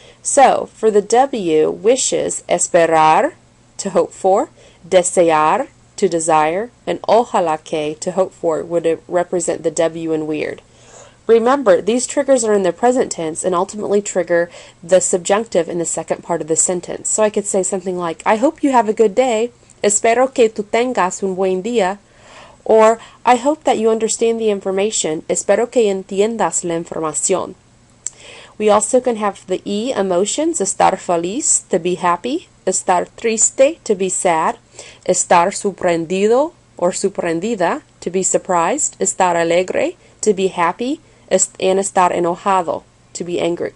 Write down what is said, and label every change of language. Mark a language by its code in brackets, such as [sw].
[en] So, for the W, wishes, esperar, to hope for, desear, to desire, and ojalá que, to hope for, would represent the W in weird. Remember, these triggers are in the present tense and ultimately trigger the subjunctive in the second part of the sentence. So I could say something like, I hope you have a good day. [es] Espero que tú tengas un buen día. [en] Or, I hope that you understand the information. [es] Espero que entiendas la información. [en] We also can have the E emotions, estar feliz, to be happy. Estar triste, to be sad. Estar sorprendido or sorprendida, to be surprised. Estar alegre, to be happy. And estar enojado, to be angry.